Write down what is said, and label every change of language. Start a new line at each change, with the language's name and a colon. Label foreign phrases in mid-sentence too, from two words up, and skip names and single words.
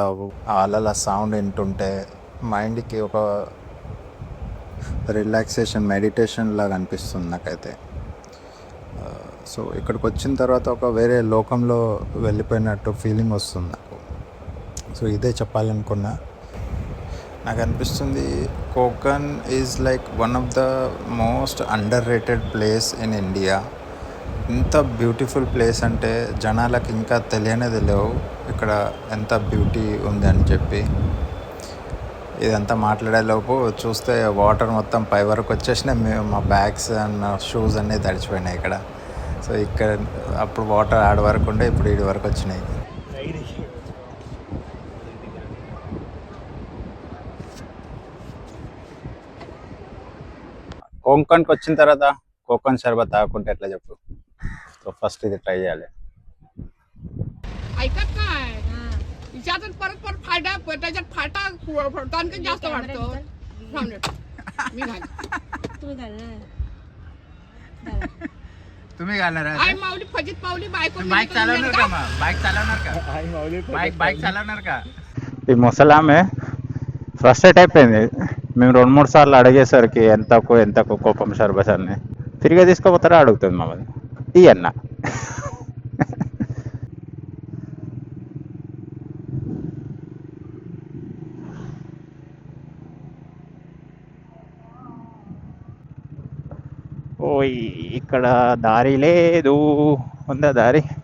Telugu: ఆ అలల సౌండ్ వింటుంటే మైండ్కి ఒక రిలాక్సేషన్, మెడిటేషన్ లాగా అనిపిస్తుంది నాకైతే. సో ఇక్కడికి వచ్చిన తర్వాత ఒక వేరే లోకంలో వెళ్ళిపోయినట్టు ఫీలింగ్ వస్తుంది నాకు. సో ఇదే చెప్పాలనుకున్నా. నాకు అనిపిస్తుంది
English: Konkan is like one of the most under rated place in India.
Telugu: ఇంత
English: beautiful place
Telugu: అంటే జనాలకు ఇంకా తెలియవు ఇక్కడ ఎంత బ్యూటీ ఉంది అని చెప్పి. ఇదంతా మాట్లాడేలోపు చూస్తే వాటర్ మొత్తం పై వరకు వచ్చేసినాయి. మేము మా
English: bags and shoes
Telugu: అన్నీ తడిచిపోయినాయి ఇక్కడ. సో ఇక్కడ అప్పుడు వాటర్ ఆడ వరకు ఉండే, ఇప్పుడు ఈడి వరకు వచ్చినాయి. కోంకణ్కి వచ్చిన తర్వాత కోకన్ షర్బత్ తాగుకుంటే ఎట్లా చెప్పు? సో ఫస్ట్ ఇది ట్రై చేయాలి.
Marathi: ऐकत काय विचारात परत परत फायदा त्याच्यात फाटा फुटताना जास्त वाटतो. थांब रे. मी घाल तुम्ही घालणार आई माऊली फजित पावली बायको बाईक चालवणार का? मग बाईक चालवणार का? बाईक चालवणार का?
Telugu: ఈ ముసలామె ఫ్రస్ట్రేట్ అయిపోయింది. మేము 2-3 సార్లు అడిగేసరికి ఎంతకు కోపం షర్బత్ అని తిరిగి తీసుకోపోతారా అడుగుతుంది మమ్మల్ని. ఈ అన్న ఓయ్ ఇక్కడ దారి లేదు, ఉందా దారి?